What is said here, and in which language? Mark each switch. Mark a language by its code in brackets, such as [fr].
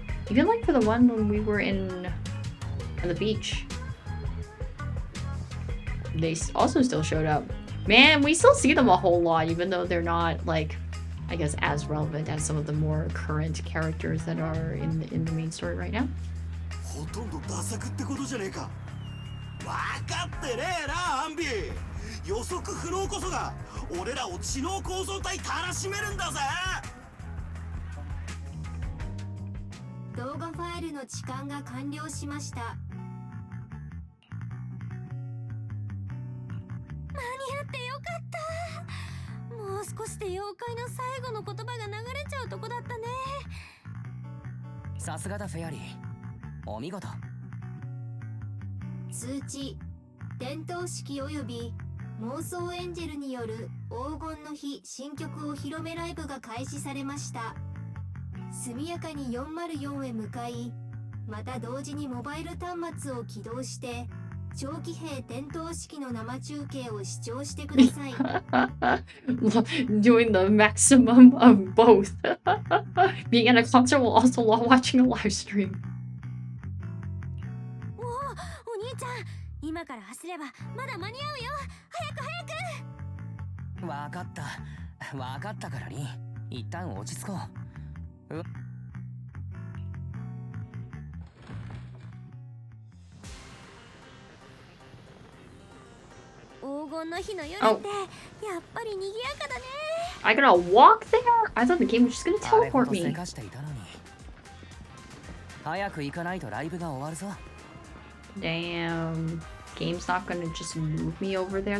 [en] Even for the one when we were on the beach, they also still showed up. Man, we still see them a whole lot, even though they're not I guess as relevant as some of the more current characters that are in the main story right now. [ja] ほとんどダサくってことじゃねえか。わかってねえな、アンビ。予測不能こそが俺らを知能構造体たらしめるんだぜ。動画ファイルの置換が完了しました。間に合ってよかった。もう少しで妖怪の最後の言葉が流れちゃうとこだったね。さすがだフェアリー、お見事。通知、点灯式及び妄想エンジェルによる黄金の日新曲お披露目ライブが開始されました。速やかに404へ向かい、また同時にモバイル端末を起動して長期兵点灯式の生中継を視聴してください。 [en] Doing the maximum of both. Being at a concert while also watching a live stream. [ja] お兄ちゃん、今から走ればまだ間に合うよ。早く早く。わかったからリン、一旦落ち着こう。黄金の日の夜ってやっぱり賑やかだね。 [en] I gotta walk there? I thought the game was just gonna teleport me. [ja] 早く行かないとライブが終わるぞ。 [en] Damn. Game's not gonna just move me over there.